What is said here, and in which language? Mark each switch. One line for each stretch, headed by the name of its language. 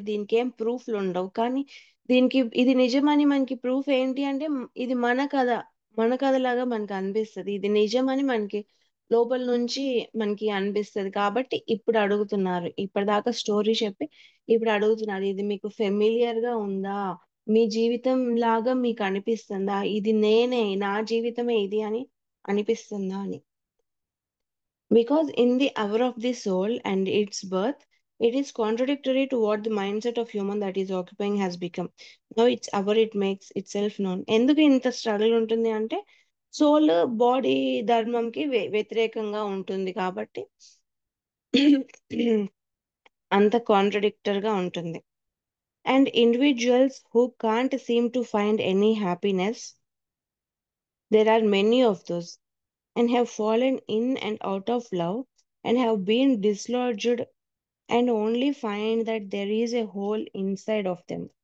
Telugu: దీనికేం ప్రూఫ్‌లుండవు. కానీ ఇది నిజమని మనకి ప్రూఫ్ ఏంటి అంటే ఇది మన కథ. మన కథలాగా మనకనిపిస్తది. ఇది నిజమని మనకి లోపల నుంచి మనకి అనిపిస్తది. కాబట్టి ఇప్పుడు అడుగుతున్నారు. ఇప్పటిదాకా స్టోరీ చెప్పి ఇప్పుడు అడుగుతున్నారు. ఇది మీకు ఫెమిలియర్‌గా ఉందా? మీ జీవితం లాగా మీకనిపిస్తుందా? ఇది నేనే, నా జీవితమే ఇది అని అనిపిస్తుందా అని?
English: Because in the hour of the soul and its birth, It is contradictory to what the mindset of human that is occupying has become. Now it's our it makes itself known.
Telugu: ఎందుకు ఇంత struggle ఉంటుంది అంటే soul body ధర్మంకి వ్యతిరేకంగా ఉంటుంది కాబట్టి అంత కాంట్రడిక్టర్ గా ఉంటుంది.
English: And individuals who can't seem to find any happiness, there are many of those, and have fallen in and out of love, and have been dislodged, and only find that there is a hole inside of them.